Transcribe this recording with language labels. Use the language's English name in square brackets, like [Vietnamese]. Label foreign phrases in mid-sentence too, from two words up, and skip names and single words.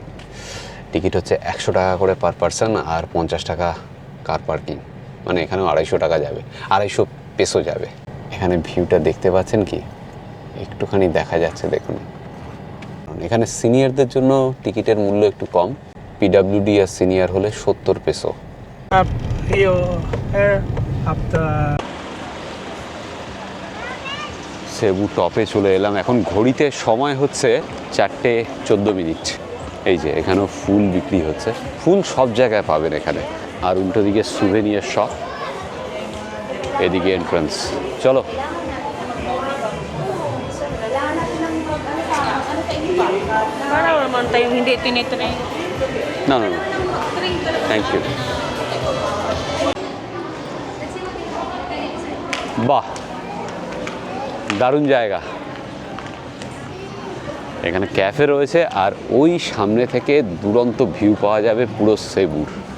[Bangla] টিকিট হচ্ছে 100 টাকা করে [English] per person, [Bangla] আর 50 টাকা কার পার্কিং। মানে এখানেও 250 টাকা যাবে, 250 পেসো যাবে। এখানে ভিউটা দেখতে পাচ্ছেন কি? একটুখানি দেখা যাচ্ছে, দেখুন। এখানে সিনিয়রদের জন্য টিকিটের মূল্য একটু কম। পিডাব্লিউডি আর সিনিয়র হলে 70 পেসো। Up your hair up the সেবু টপে চলে এলাম। এখন ঘড়িতে সময় হচ্ছে 4:14। এই যে এখানেও ফুল বিক্রি হচ্ছে। ফুল সব জায়গায় পাবেন এখানে। আর উল্টো দিকে [English] souvenir shop, [Bangla] এদিকে এন্ট্রান্স। চলো। [Filipino] Para naman tayong hindi tinitry. [Bangla] না না না, [English] thank you. [Bangla] বাহ, দারুণ জায়গা। এখানে ক্যাফে রয়েছে, আর ওই সামনে থেকে দুরন্ত ভিউ পাওয়া যাবে পুরো সেবুর।